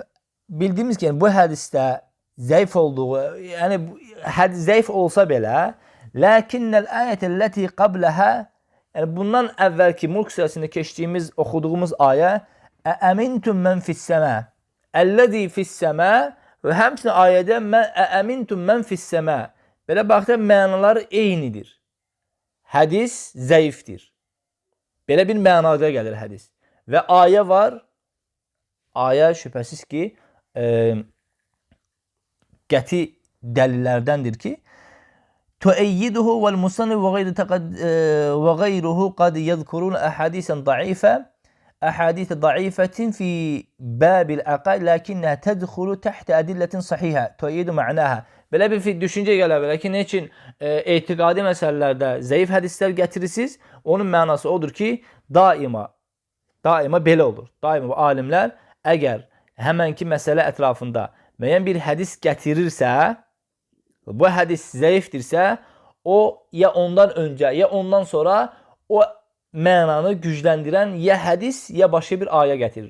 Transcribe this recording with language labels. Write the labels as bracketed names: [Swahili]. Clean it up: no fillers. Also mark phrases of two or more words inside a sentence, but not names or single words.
[Azerbaijani] Bildiyimiz ki, bu hədisdə zəif olduğu, yəni zəif olsa belə, [Arabic] لكن الآية التي قبلها, [Azerbaijani] yəni bundan əvvəlki Mulk surəsində keçdiyimiz, oxuduğumuz ayə [Arabic] أأمنتم من في السماء، الذي في السماء [Azerbaijani] və həmçinin ayədə [Arabic] أأمنتم من في السماء, [Azerbaijani] Belə baxda mənaları eynidir. Hədis zəifdir. Belə bir mənada gəlir hədis. Və ayə var. Ayə şübhəsiz ki, qəti dəlillərdəndir ki, [Arabic] تؤيده والمصنف وغيره قد يذكرون أحاديث ضعيفة في باب العقائد لكنها تدخل تحت أدلة صحيحة تؤيد معناها. [Azerbaijani] Belə bir düşüncə gələ bilər ki, nə üçün etiqadi məsələlərdə zəif hədislər gətirirsiniz? Onun mənası odur ki, daima belə olur. Daima bu alimlər əgər həmənki məsələ ətrafında müəyyən bir hədis gətirirsə, bu hədis zəifdirsə, o ya ondan öncə, ya ondan sonra o mənanı gücləndirən ya hədis, ya başqa bir ayə gətirir.